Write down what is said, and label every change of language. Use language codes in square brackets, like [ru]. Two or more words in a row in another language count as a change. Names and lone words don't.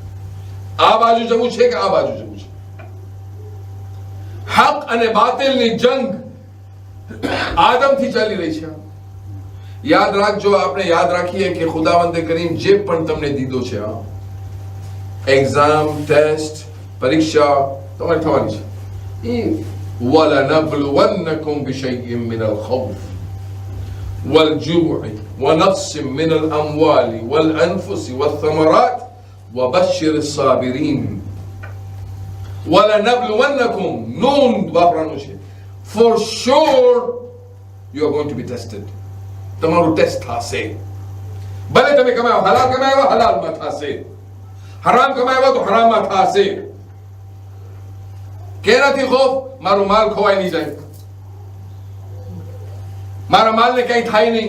[gu] આ બાજુ જવું છે કે આ બાજુ જવું છે? હક અને બાતિલની જંગ આદમથી ચાલી રહી છે. યાદ રાખજો, આપણે યાદ રાખીએ કે ખુદાવંદે કરીમ જે પણ તમને દીધો છે, એક્ઝામ, ટેસ્ટ, પરીક્ષા તમારી થવાની છે. [ar] وَلَنَبْلُوَنَّكُمْ بِشَيْءٍ مِّنَ الْخَوْفِ وَالْجُوعِ وَنَقْصٍ مِّنَ الْأَمْوَالِ وَالْأَنفُسِ وَالثَّمَرَاتِ وَبَشِّرِ الصَّابِرِينَ. وَلَنَبْلُوَنَّكُمْ نون [gu] વાપરવાનું છે. [en] For sure you are going to be tested. [gu] તમારું ટેસ્ટ થશે. ભલે તમે કમાયો, હલાલ કમાયો હલાલમાં થશે, હરામ કમાયો તો હરામમાં થશે. કેનાથી ખોફ? મારો માલ ખોવાઈ નહીં જાય, મારા માલને કઈ થાય નહીં.